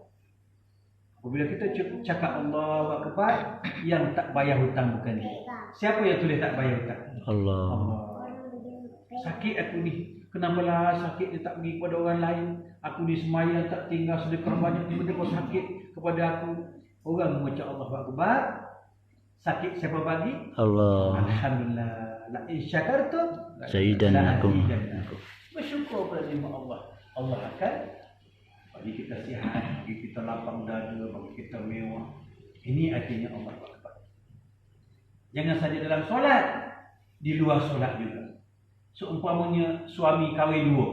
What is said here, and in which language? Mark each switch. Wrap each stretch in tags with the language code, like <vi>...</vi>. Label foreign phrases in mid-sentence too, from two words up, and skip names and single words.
<ms>Apabila kita cakap</ms> <ar>الله أكبر,</ar> <ms>yang tak bayar hutang bukan dia. Siapa yang tulis tak bayar hutang? Allah. sakit aku ni. Kenapalah sakit dia tak pergi kepada orang lain. Aku ni semaya tak tinggal sedekah banyak benda kau sakit kepada aku. Orang membaca</ms> <ar>الله أكبر.</ar> <ms>Sakit siapa bagi? Allah.</ms> <ar>الحمد لله. لئن شكرتم Sayyidannakum.</ar> <ms>Bersyukur pada nikmat Allah. Allah akan bagi kita sihat, bagi kita lapang dada, bagi kita mewah. Ini artinya</ms> <ar>الله أكبر.</ar> <ms>Jangan saja dalam solat, di luar solat juga. Seumpamanya suami kahwin dua.</ms>